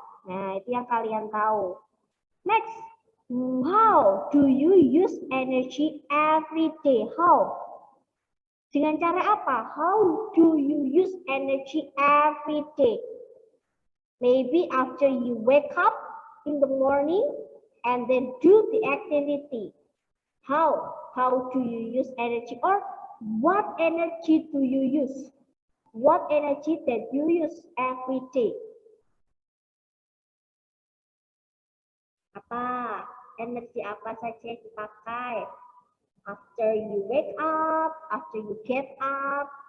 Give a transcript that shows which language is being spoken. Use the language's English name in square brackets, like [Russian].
[Indonesian] Nah, itu yang kalian tahu. [English] Next, how do you use energy every day? How? [Indonesian] Dengan cara apa? [English] How do you use energy every day? Maybe after you wake up in the morning and then do the activity. How? How do you use energy? Or what energy do you use? What energy that you use every day? [Indonesian] Apa? Energi apa saja yang dipakai? [English] After you wake up, after you get up.